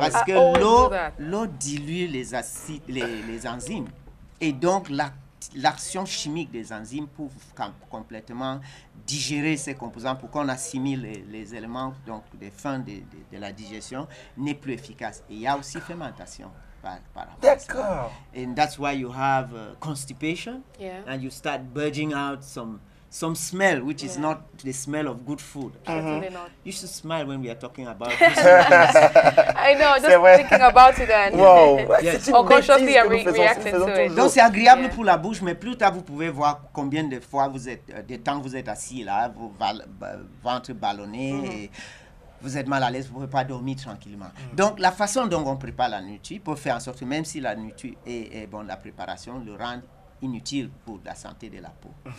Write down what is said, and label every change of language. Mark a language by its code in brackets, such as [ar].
[fr] Parce que l'eau dilue les acides, les enzymes et donc l'action chimique des enzymes pour complètement digérer ces composants, pour qu'on assimile les éléments donc des fins de la digestion, n'est plus efficace. Et il y a aussi fermentation. D'accord. [en] And that's why you have constipation, and you start budging out some smell, which is not the smell of good food. Certainly not. You should smile when we are talking about this. I know, just thinking about it and unconsciously reacting to it. [fr] Donc c'est agréable pour la bouche, mais plus tard vous pouvez voir combien de fois de temps vous êtes assis là, vos ventre ballonné, et vous êtes mal à l'aise, vous ne pouvez pas dormir tranquillement. Donc la façon dont on prépare la nourriture peut faire en sorte que même si la nourriture est bonne, la préparation le rend inutile pour la santé de la peau.